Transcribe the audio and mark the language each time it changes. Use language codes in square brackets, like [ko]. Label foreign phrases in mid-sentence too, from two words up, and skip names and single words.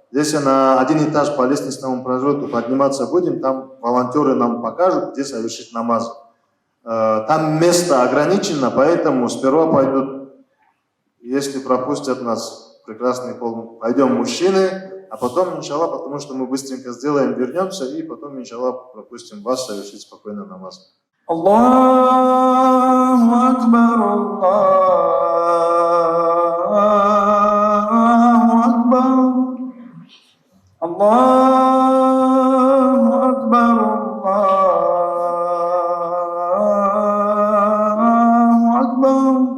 [ru] Здесь на один этаж по лестничному пролету подниматься будем, там волонтеры нам покажут, где совершить намаз. Там место ограничено, поэтому сперва пойдут Если пропустят нас, прекрасный пол, пойдем мужчины, а потом, иншаллах, потому что мы быстренько сделаем, вернемся, и потом, иншаллах, пропустим вас совершить спокойно намаз. [ar] الله أكبر الله أكبر الله أكبر الله أكبر.